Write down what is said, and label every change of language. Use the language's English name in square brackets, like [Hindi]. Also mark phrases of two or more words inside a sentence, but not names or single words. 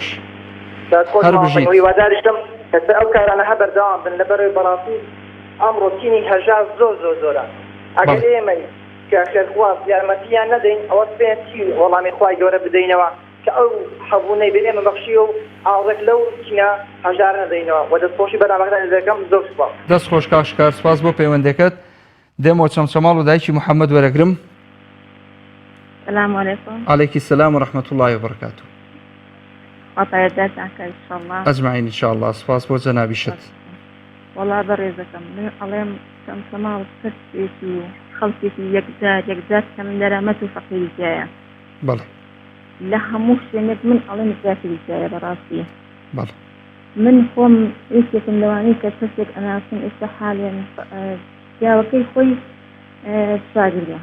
[Central Kurdish] هەر بژیت هیواداریشتم کە ئەو کارانە هەبەردەوام بن لەبەرەوەی بەڕاستی ئەمڕۆ تینی هەژار زۆرە ئەگەر ئێمەی کە خێرخواز یارمەتیان نەدەین ئەوە پێیان چی وەڵامی خوای گەورە بدەینەوە کە ئەو حەبوونەی بێ ئێمە بەخشی و ئاڵێک لەو چینە هەژار نەدەینەوە و دەستخۆشی بەنامەکەتان دەکەم زۆر سوپاس. دەستخۆش کاشکار سپاس بۆ پەیوەندەکەت. دێمەوە چەمچەماڵ و دایکی محەممەد وەرەگرم. [Arabic] السلام عليكم. عليك السلام ورحمة الله وبركاته. عطايا عنك إن شاء الله. أجمعين إن شاء الله. [Central Kurdish] سپاس بۆ جەنابی شت. والله بەڕێزەکەم من ئەڵێم چەمچەماڵ کەسێکی و خەڵکێکی یەکجار کە من دەرامەت و فەقیریایە. بەڵێ. لە هەموو شوێنێک من ئەڵێم زیاتریایە بەڕاستی. بەڵێ. من خۆم یەکێکم لەوانەی کە کەسێک ئەناسم ئێستا حالیان پیاوەکەی خۆی شاگردە.